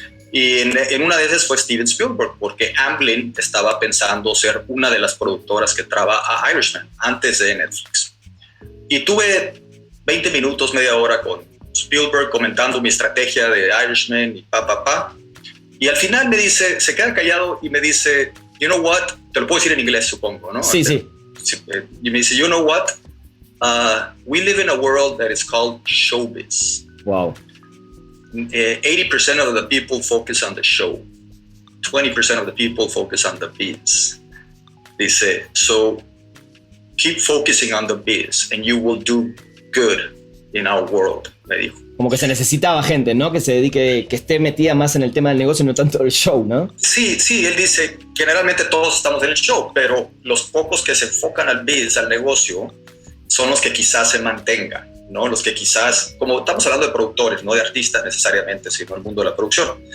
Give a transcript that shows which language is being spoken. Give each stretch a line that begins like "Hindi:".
Spanish: Y en una de esas fue Steven Spielberg, porque Amblin estaba pensando ser una de las productoras que trabaja a Irishman antes de Netflix. Y tuve 20 minutos, media hora con Spielberg comentando mi estrategia de Irishman y y al final me dice, se queda callado y me dice,
English: you know what,
Spanish: te lo puedo decir en inglés supongo, ¿no? Sí. Y me dice,
English: you know what, we live in a world that is called showbiz. Wow. 80% of the people focus on the show, 20% of the people focus on the biz. Dice, so keep focusing on the biz and you will do good in our world,
Spanish: me dijo. Como que se necesitaba gente, ¿no? Que se dedique, que esté metida más en el tema del negocio y no tanto el show, ¿no? Sí, él dice, generalmente todos estamos en el show, pero los pocos que se enfocan al biz, al negocio, son los que quizás se mantengan, ¿no? Los que quizás, como estamos hablando de productores, no de artistas necesariamente, sino el mundo de la producción.